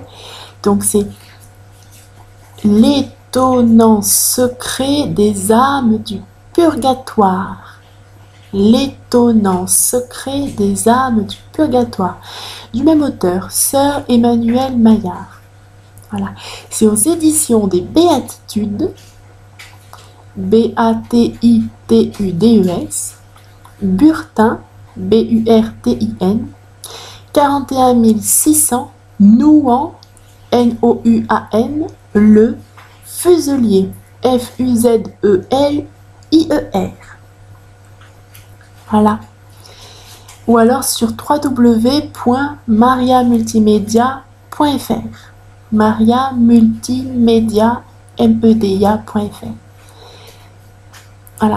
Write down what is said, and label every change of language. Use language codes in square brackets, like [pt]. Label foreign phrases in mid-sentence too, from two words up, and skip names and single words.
[fr] Donc c'est l'étonnant secret des âmes du purgatoire. L'étonnant secret des âmes du purgatoire. Du même auteur, Sœur Emmanuelle Maillard. Voilà. C'est aux éditions des Béatitudes. B-A-T-I-T-U-D-E-S. Burtin, B-U-R-T-I-N, 41 600, Nouan, N-O-U-A-N, Le Fuselier, F-U-Z-E-L-I-E-R. Voilà. Ou alors sur www.mariamultimedia.fr. mariamultimedia.fr. Voilà.